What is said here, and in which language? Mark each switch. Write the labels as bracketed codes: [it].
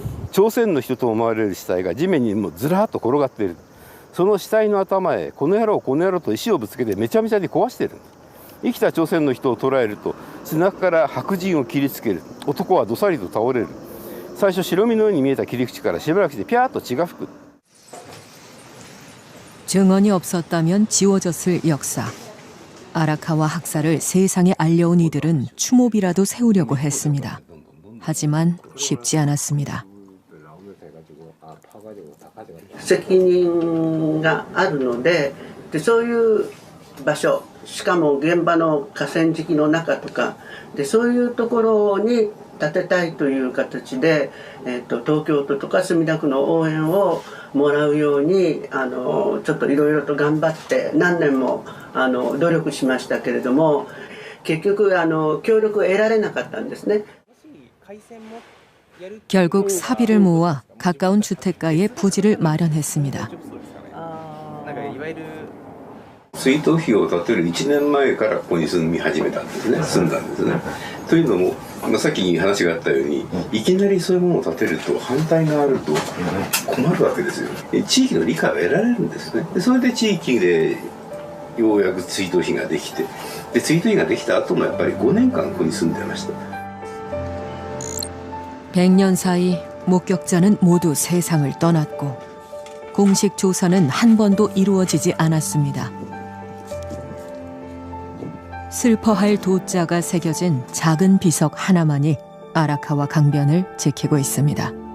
[ja] 朝鮮の人と思われる死体が地面にもうずらっと転がっている。その死体の頭へこの野郎と石をぶつけてめちゃめちゃに壊してる。生きた朝鮮の人を捕らえると背中から白人を切りつける。男はどさりと倒れる。最初白身のように見えた切り口からしばらくしてピャーッと血が吹く。 [ko] 증언이 없었다면 지워졌을 역사. 아라카와 학살을 세상에 알려온 이들은 추모비라도 세우려고 했습니다. 하지만 쉽지 않았습니다. [ja] 責任があるので、そういう場所、しかも現場の河川敷の中とかで、そういうところに建てたいという形で、東京都とか墨田区の応援をもらうようにちょっといろいろと頑張って何年も努力しましたけれども、結局協力を得られなかったんですね。 [ko] 결국 사비를 모아 가까운 주택가에 부지를 마련했습니다. [ja] 追悼碑を建てる1年前からここに住み始めたんですね。住んだんですね。というのも、さっき話があったように、いきなりそういうものを建てると反対があると困るわけですよ。地域の理解を得られるんですね。でそれで地域でようやく追悼碑ができて、で追悼碑ができた後もやっぱり5年間ここに住んでました。 [ko] 100년 사이 목격자는 모두 세상을 떠났고 공식 조사는 한 번도 이루어지지 않았습니다. 슬퍼할 도자가 새겨진 작은 비석 하나만이 아라카와 강변을 지키고 있습니다.